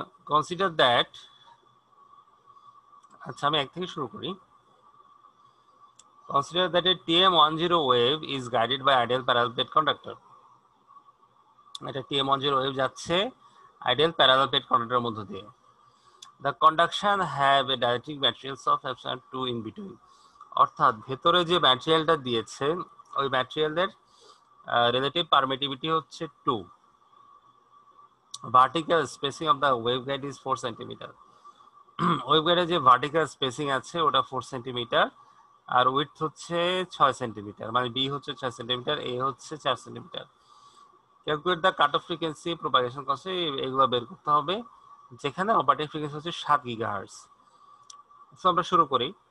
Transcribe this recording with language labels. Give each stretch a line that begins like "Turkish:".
English: consider that,
Bangla: আচ্ছা আমি এক থেকে শুরু করি।
English: Consider that a TM10 wave is guided by ideal parallel plate conductor.
Bangla: এটা TM10 wave যাচ্ছে ideal parallel plate conductor মধ্য দিয়ে।
English: The conduction have a dielectric materials of epsilon 2 in between.
Bangla: অর্থাৎ ভেতরে যে ম্যাটেরিয়ালটা দিয়েছে ওই ম্যাটেরিয়ালের রিলেটিভ পারমিটিভিটি হচ্ছে 2।
English: Vertical spacing of the waveguide is 4 cm.
Bangla: ওয়েভগাইডের যে ভার্টিক্যাল স্পেসিং আছে ওটা 4 সেন্টিমিটার, আর উইডথ হচ্ছে 6 সেন্টিমিটার, মানে বি হচ্ছে 6 সেন্টিমিটার, এ হচ্ছে 4 centimetre.
English: calculate the cut off frequency,
Bangla: propagation constant, এগুলো বের করতে হবে, যেখানে অপারেটিং ফ্রিকোয়েন্সি হচ্ছে 7 গিগাহার্টজ। সো আমরা শুরু করি।